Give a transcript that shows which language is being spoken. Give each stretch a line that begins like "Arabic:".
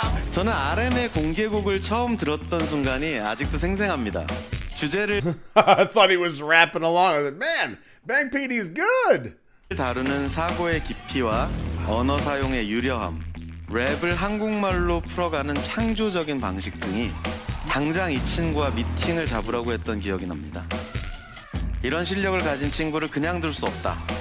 Korean: 저는 RM의 공개곡을 처음 들었던 순간이 아직도 생생합니다. 주제를
English: I thought he was rapping along. I was like, man, Bang PD's good.
Korean: 다루는 사고의 깊이와 언어 사용의 유려함, 랩을 한국말로 풀어가는 창조적인 방식 등이 당장 이 친구와 미팅을 잡으라고 했던 기억이 납니다. 이런 실력을 가진 친구를 그냥 둘 수 없다.